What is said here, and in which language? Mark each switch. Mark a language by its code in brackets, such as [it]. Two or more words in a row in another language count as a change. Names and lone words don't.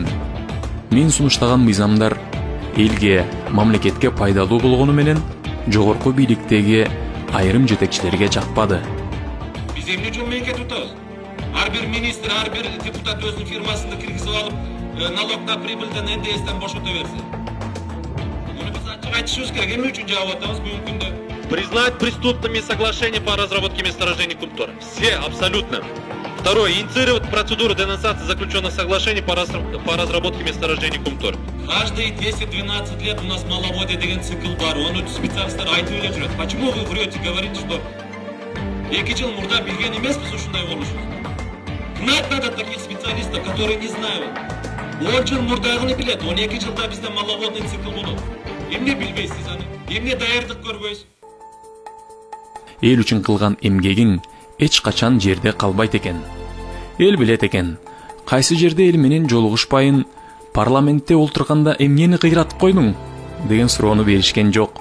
[ky] Мен сунуштаган мыйзамдар элге, мамлекетке пайдалуу болгону менен жогорку бийликтеги айрым жетекчилерге жакпады. Биз эмне үчүн мемлекет утабыз? Ар бир министр, ар бир депутат өзүнүн фирмасында киргизип алып, налогдан, прибыльден, НДСтен бошото берсе. Муну биз ачык айтышыбыз керек. Эмне үчүн жаап атабыз бүгүнкү күндө? [ru] Признать преступными соглашения по разработке месторождений Кумтора. Все, абсолютно. Второе. Инициировать процедуру денонсации заключенных соглашений по разработке месторождений Кумтора. Каждые 10-12 лет у нас маловодье [ky] деген цикл бар. Оны специалисттер айтып эле жүрөт. [ru] Почему вы врете, говорите, что [ky] 2 жыл мурда билген эмеспиз ушундай болушун? [ru] Гнать надо таких специалистов, которые не знают. [ky] 10 жыл мурдагыны билет, 12 жылда бизде маловодный цикл болот. Эмне билбейсиз аны? Эмне даярдык көрбөйсүз? Эл үчүн кылган эмгегиң эч качан жерде калбайт экен. Эл билет экен, кайсы жерде эл менен жолугушпайын, парламентте олтурганда эмнени кыйратып койдуң деген суроону беришкен жок.